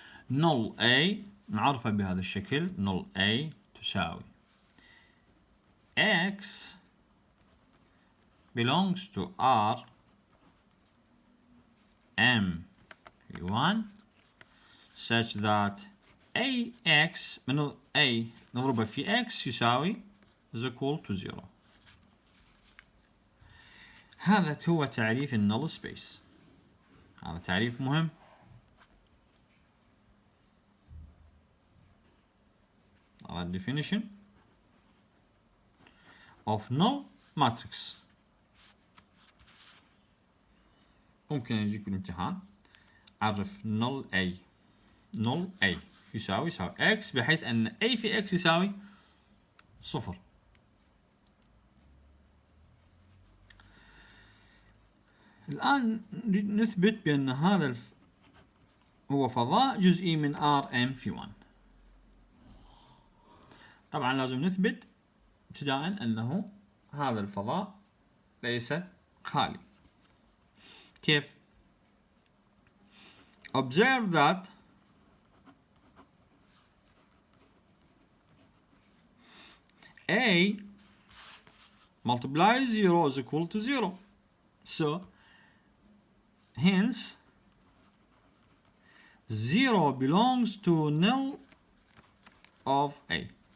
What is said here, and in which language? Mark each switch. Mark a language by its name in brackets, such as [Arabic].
[Arabic] null A نعرفه بهذا الشكل. null A تساوي X belongs to R M في 1 [English] such that [Arabic] AX من A نضربه في X يساوي [English] is equal to 0. [Arabic] هذا هو تعريف النل سبيس. هذا تعريف مهم. هذا [English] definition of null matrix. [Arabic] ممكن يجيك بالامتحان عرف null A. null A يساوي X بحيث أن A في X يساوي 0. الآن نثبت بأن هذا هو فضاء جزئي من RM في 1. طبعا لازم نثبت ابتداء أنه هذا الفضاء ليس خالي. كيف؟ [English] observe that A multiplies 0 is equal to 0. So hence 0 belongs to null of A.